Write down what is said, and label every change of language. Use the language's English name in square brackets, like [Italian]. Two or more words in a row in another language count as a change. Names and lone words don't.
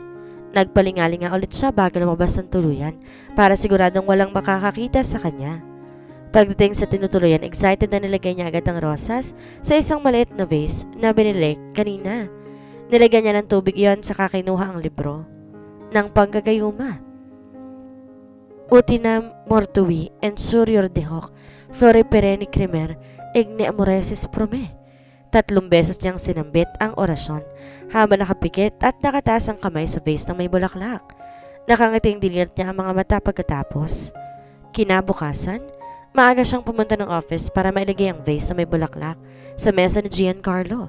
[Filipino] Nagpalingalinga ulit siya bago lumabas ng tuluyan para siguradong walang makakakita sa kanya. Pagdating sa tinutuluyan, excited na nilagay niya agad ang rosas sa isang maliit na vase na binili kanina. Nilagyan niya ng tubig iyon saka kinuha ang libro ng panggagayuma. [Latin] Utinam mortui and surior de hoc, flore pereni cremer, igne amoresis prome. [Filipino] 3 beses niyang sinambit ang orasyon habang nakapikit at nakataas ang kamay sa vase ng may bulaklak. Nakangiting dilirt niya ang mga mata pagkatapos. Kinabukasan, maaga siyang pumunta ng office para mailagay ang vase na may bulaklak sa mesa ni Giancarlo.